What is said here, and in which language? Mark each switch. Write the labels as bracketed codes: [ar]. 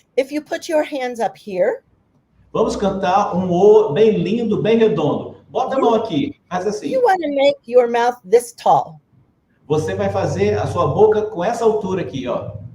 [en] If you put your hands up here, [pt] Vamos cantar um O bem lindo, bem redondo. Bota a mão aqui, faz assim. [en] you want to make your mouth this tall. [pt] Você vai fazer a sua boca com essa altura aqui, ó.